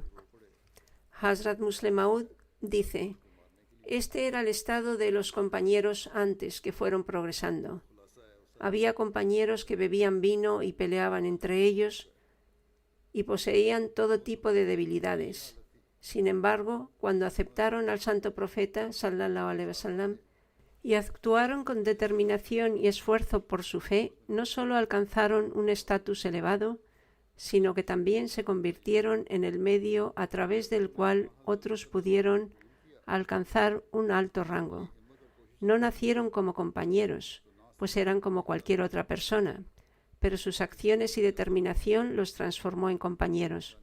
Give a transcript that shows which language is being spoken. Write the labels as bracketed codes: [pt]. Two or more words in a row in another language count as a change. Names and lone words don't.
[es] Hazrat Musleh Maud dice: este era el estado de los compañeros antes que fueron progresando. Había compañeros que bebían vino y peleaban entre ellos y poseían todo tipo de debilidades. Sin embargo, cuando aceptaron al santo profeta, [ar] صلى الله عليه وسلم, [es] y actuaron con determinación y esfuerzo por su fe, no solo alcanzaron un estatus elevado, sino que también se convirtieron en el medio a través del cual otros pudieron alcanzar un alto rango. No nacieron como compañeros, pues eran como cualquier otra persona, pero sus acciones y determinación los transformó en compañeros.